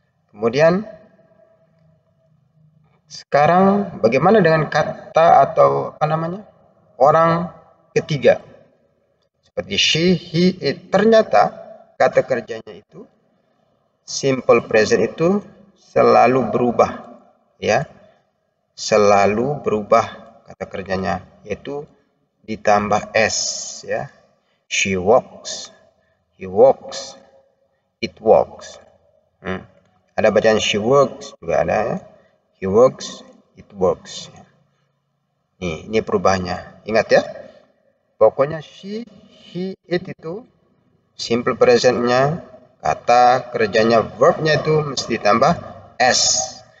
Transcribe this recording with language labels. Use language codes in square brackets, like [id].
[id] Kemudian sekarang bagaimana dengan kata atau orang ketiga seperti she, he, it. Ternyata kata kerjanya itu simple present itu selalu berubah ya, selalu berubah kata kerjanya, yaitu ditambah s ya. [en] She walks, he walks, it walks. [id] Ada bacaan she works juga ada ya. He works, it works. Ini perubahannya. Ingat ya. Pokoknya she, he, it itu simple presentnya, kata kerjanya, verbnya itu mesti tambah s.